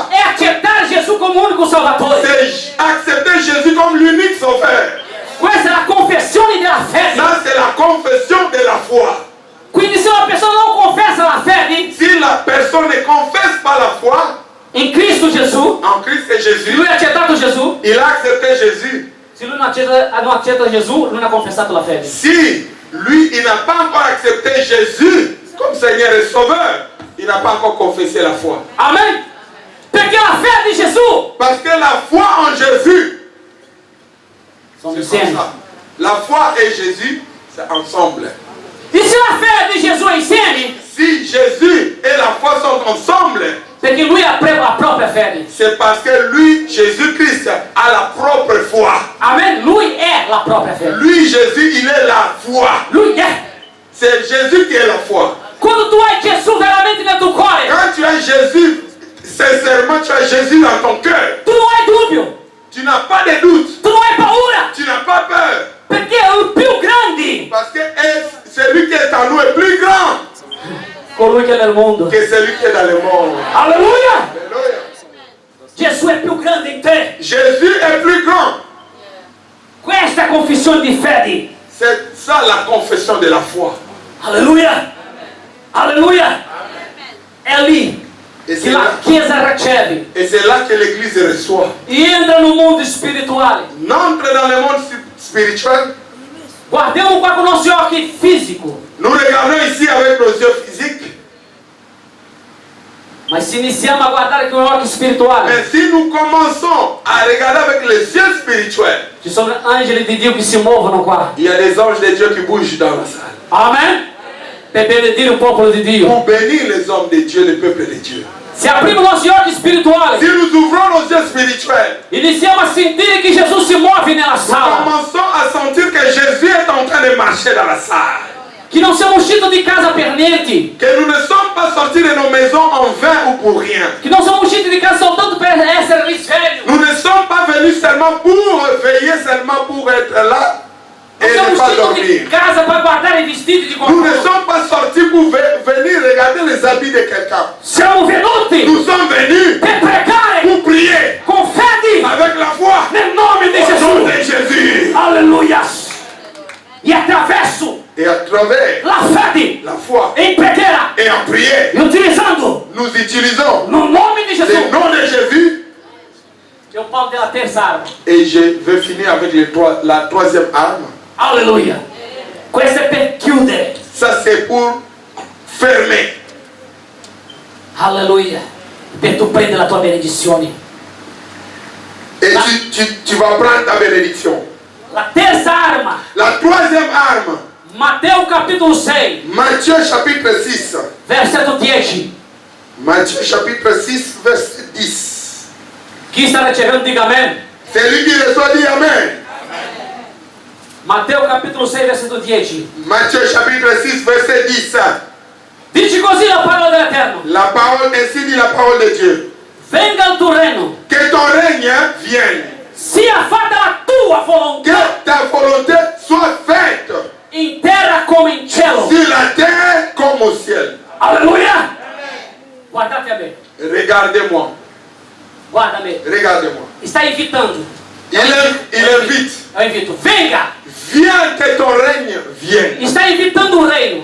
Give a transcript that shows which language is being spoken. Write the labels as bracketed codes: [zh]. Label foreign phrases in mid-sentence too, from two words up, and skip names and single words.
[it] è accettare Gesù come unico Salvatore. [fr] c'est accepter Jésus comme l'unique sauveur. [it] Questa è la confessione della fede. [fr] Ça, c'est la confession de la foi. [it] Quindi se una persona non confessa la fede [fr] Si la personne ne confesse pas la foi [it] in Cristo Gesù, [fr] en Christ et [it] se [fr] Jésus, [it] lui ha accettato Gesù, [fr] il a accepté Jésus. [it] se lui non accetta Gesù, lui non ha confessato la fede. [fr] Si lui, il n'a pas encore accepté Jésus comme Seigneur et Sauveur, il n'a pas encore confessé la foi. [it] Amen? Perché la fede di Gesù [fr] Parce que la foi en Jésus, [it] sono [fr] c'est comme [it] insieme. [fr] ça. La foi et Jésus, c'est ensemble. [it] E se la fede di Gesù è insieme, [fr] Si Jésus et la foi sont ensemble, [it] perché lui ha la propria fede. [fr] c'est parce que lui, Jésus-Christ, a la propre foi. [it] Amen? Lui è la propria fede. [fr] Lui, Jésus, il est la foi. [it] Lui è. [fr] C'est Jésus qui est la foi. [it] Quando tu hai Gesù veramente nel tuo cuore, [fr] Quand tu as Jésus sincèrement tu as Jésus dans ton cœur, [it] tu não hai dúvida, [fr] tu n'as pas de doute, [it] tu não hai paura, [fr] tu n'as pas peur. [pt] porque o [it] più grande [fr] Parce que celui qui est en nous est plus grand [it] colui che è nel mondo. [fr] que celui qui est dans le monde. [it] Alleluia! [fr] Alléluia. [it] Gesù è più grande in te. [fr] Jésus est plus grand. [it] Questa è la confessione di fede. [fr] C'est ça la confession de la foi. [it] Alleluia! Alleluia! È lì [fr] Et [it] che [fr] c'est [it] la [fr] là, [it] Chiesa riceve [fr] et c'est là que l'Église reçoit. [pt] e entra no mundo spirituale. [fr] N'entre dans le monde spirituel. [it] Guardiamo qua con i nostri occhi fisici, [fr] Nous regardons ici avec nos yeux physiques. [it] ma se iniziamo a guardare con gli occhi spirituali, [fr] Mais si nous commençons à regarder avec les yeux spirituels, [it] ci sono angeli di Dio che si muovono qua. il y a des anges de Dieu qui bougent dans la salle. Amen? Per benedire il popolo di Dio. [fr] Pour bénir les hommes de Dieu, le peuple de Dieu. [it] Se apriamo i nostri occhi spirituali, [fr] Si nous ouvrons nos yeux spirituels, [it] iniziamo a sentire che Gesù si muove nella [fr] nous [it] sala. [fr] commençons à sentir que Jésus est en train de marcher dans la salle. [it] Che non siamo usciti di casa per niente. [fr] Que nous ne sommes pas sortis de nos maisons en vain ou pour rien. [it] Che non siamo usciti di casa soltanto per essere risvegli. [fr] Nous ne sommes pas venus seulement pour veiller, seulement pour être là [it] Non [fr] et [it] siamo [fr] ne pas [it] usciti [fr] dormir. [it] di casa per guardare i vestiti di [fr] Nous ne [it] qualcuno. [fr] sommes pas sortis pour venir regarder les habits de quelqu'un. [it] Siamo venuti [fr] Nous sommes venus [it] per pregare [fr] pour prier [it] con fede [fr] avec la foi [it] nel nome di [fr] au nom de [it] Gesù. [fr] Jésus. [it] Alleluia. E attraverso [fr] Et à travers [it] la fede [fr] la foi [it] e in preghiera [fr] et en prière, [it] e utilizzando [fr] nous utilisons [it] nel nome di [fr] le [it] Gesù. [fr] nom de Jésus. [it] Eu parlo della terza arma. [fr] Et je vais finir avec la troisième arme. [it] Alleluia. Questo è per chiudere. [fr] Ça c'est pour fermer. [it] Alleluia. Per tu prendere la tua benedizione. [fr] Et tu vas prendre ta bénédiction. [it] La terza arma. [fr] La troisième arme, [it] Matteo capitolo 6, [fr] Matthieu chapitre 6. [it] versetto 10. [fr] Matthieu chapitre 6, verset 10. [it] Chi sta ricevendo dica amen. [fr] Celui qui reçoit dit Amen. [it] Matteo capitolo 6, versetto 10. [fr] Matthieu chapitre 6, verset 10. [it] Dice così la parola dell'Eterno. [fr] La parole, ainsi dit la parole de Dieu. [it] Venga il tuo regno. [fr] Que ton règne vienne. [it] Sia fatta la tua [fr] Que [it] volontà [fr] ta volonté soit faite [it] in terra come in cielo. [fr] sur la terre comme au ciel. [it] Alleluia. Guardate a me. [fr] Regardez-moi. [it] Guarda me. [fr] Regardez-moi. [it] Sta invitando. [fr] Il invite. [it] Eu invito. Venga. [fr] Viens que ton règne vienne. [pt] Está invitando o reino.